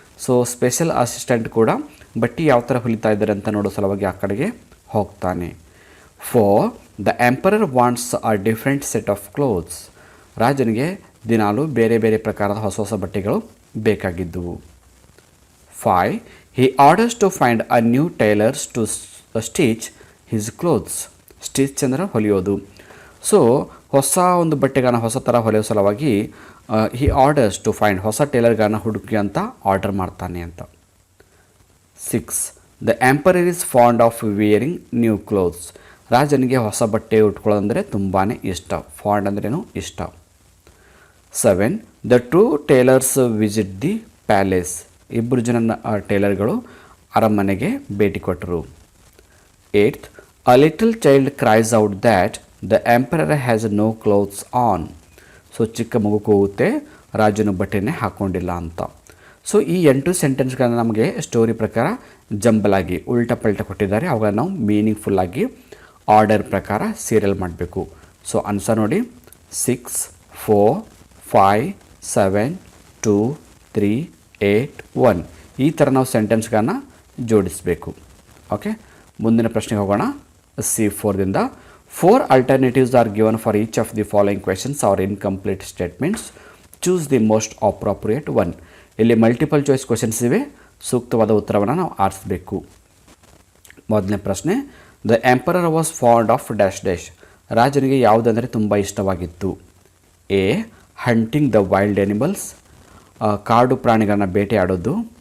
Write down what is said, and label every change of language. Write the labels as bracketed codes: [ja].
[kn] So special assistant ಕೂಡ ಬಟ್ಟೆ ಯಾವ ಥರ ಹೊಲಿತಾ ಇದ್ದಾರೆ ಅಂತ ನೋಡೋ ಸಲುವಾಗಿ ಆ ಕಡೆಗೆ ಹೋಗ್ತಾನೆ. [en] 4, the emperor wants a different set of clothes. [kn] ರಾಜನಿಗೆ ದಿನಾಲು ಬೇರೆ ಬೇರೆ ಪ್ರಕಾರದ ಹೊಸ ಹೊಸ ಬಟ್ಟೆಗಳು ಬೇಕಾಗಿದ್ದವು. [en] 5, he orders to find a new tailors to stitch his clothes. [kn] Stitch ಅಂದರೆ ಹೊಲಿಯೋದು. ಸೊ ಹೊಸ ಒಂದು ಬಟ್ಟೆಗಳನ್ನು ಹೊಸ ಥರ ಹೊಲಿಯೋ ಸಲುವಾಗಿ [en] he orders to find, [kn] ಹೊಸ ಟೇಲರ್ಗಳನ್ನು ಹುಡುಕಿ ಅಂತ ಆರ್ಡರ್ ಮಾಡ್ತಾನೆ ಅಂತ. [en] 6, the emperor is fond of wearing new clothes. [kn] ರಾಜನಿಗೆ ಹೊಸ ಬಟ್ಟೆ ಉಟ್ಕೊಳ್ಳೋದಂದರೆ ತುಂಬಾ ಇಷ್ಟ. ಫಾಂಡ್ ಅಂದ್ರೇನು, ಇಷ್ಟ. [en] 7, the two tailors visit the palace. [kn] ಇಬ್ಬರು ಜನ ಟೇಲರ್ಗಳು ಅರಮನೆಗೆ ಭೇಟಿ ಕೊಟ್ಟರು. [en] 8th, a little child cries out that the emperor has no clothes on. [kn] So ಚಿಕ್ಕ ಮಗು ಕೂಗುತ್ತೆ, ರಾಜನು ಬಟ್ಟೆನೇ ಹಾಕ್ಕೊಂಡಿಲ್ಲ ಅಂತ. ಸೊ ಈ 8 ಸೆಂಟೆನ್ಸ್ಗಳನ್ನು ನಮಗೆ ಸ್ಟೋರಿ ಪ್ರಕಾರ ಜಂಬಲಾಗಿ ಉಲ್ಟಾ ಪಲ್ಟ ಕೊಟ್ಟಿದ್ದಾರೆ. ಅವುಗಳನ್ನು ನಾವು ಮೀನಿಂಗ್ಫುಲ್ಲಾಗಿ ಆರ್ಡರ್ ಪ್ರಕಾರ ಸೀರಿಯಲ್ ಮಾಡಬೇಕು. ಸೊ ಆನ್ಸರ್ ನೋಡಿ 6 4 5 7 2 3 8 1 ಈ ಥರ ನಾವು ಸೆಂಟೆನ್ಸ್ಗಳನ್ನು ಜೋಡಿಸಬೇಕು. ಓಕೆ, ಮುಂದಿನ ಪ್ರಶ್ನೆಗೆ ಹೋಗೋಣ. [en] C4ದಿಂದ 4 alternatives are given for each of the following questions or incomplete statements. Choose the most appropriate one. [kn] ಇಲ್ಲಿ ಮಲ್ಟಿಪಲ್ ಚಾಯ್ಸ್ ಕ್ವೆಶನ್ಸ್ ಇವೆ, ಸೂಕ್ತವಾದ ಉತ್ತರವನ್ನು ನಾವು ಆರಿಸಬೇಕು. ಮೊದಲನೇ ಪ್ರಶ್ನೆ, [en] The emperor was fond of dash dash. [kn] ರಾಜನಿಗೆ ಯಾವುದಂದರೆ ತುಂಬ ಇಷ್ಟವಾಗಿತ್ತು? [en] A hunting the wild animals, [kn] ಕಾಡು ಪ್ರಾಣಿಗಳನ್ನು ಬೇಟೆಯಾಡೋದು.